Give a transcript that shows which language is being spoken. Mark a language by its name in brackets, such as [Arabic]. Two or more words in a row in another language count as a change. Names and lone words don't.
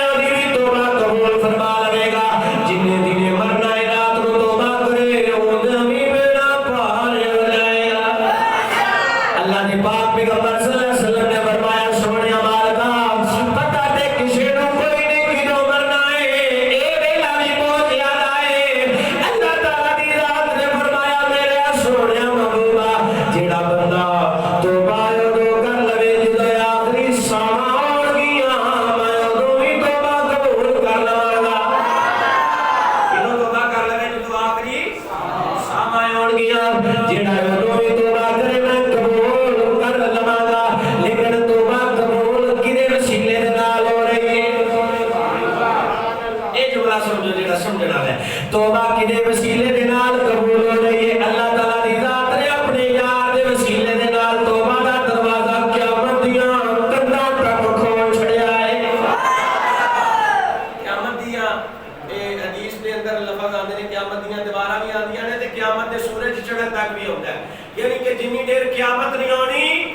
[Punjabi] اودی بھی توبہ قبول فرما لے گا جن دن مرنا ہے رات نو توبہ کرے اودی بھی میرا پار ہو جائے گا اللہ نے پاک پیغمبر [Arabic] صلی اللہ علیہ وسلم [Punjabi] نے فرمایا سونیا مالکا پتہ تے کسی نو کوئی نہیں کدوں مرنا ہے اے ویلا بھی بہت یاد آئے اللہ تعالیٰ دی ذات نے فرمایا میرے سونیا محبوبہ جڑا بندہ توبہ اودوں کر لوے جدوں آخری ساں آن گیاں میں اودوں بھی توبہ قبول کر لواں گا کدوں توبہ کر لوے جدوں آخری ساں آن گیاں جڑا اودوں بھی توبہ کرے میں قبول کر لواں گا لیکن توبہ قبول کدے وسیلے دے نال ہو رہی ہے اے جملہ سمجھو جڑا سمجھنا ہے توبہ کدے وسیلے دے نال قبول ہو رہی ہے اللہ تعالیٰ دی ذات نے اپنے یار دے وسیلے دے نال توبہ دا دروازہ قیامت دیاں کنڈاں تک کھول چھڑیا ہے قیامت دیاں اے حدیث دے اندر لفظ آندے نے قیامت دیاں دیواراں بھی آندیاں نے تے قیامت دے سورج چڑھن تک بھی ہوندا ہے یعنی کہ جنی دیر قیامت نہیں آنی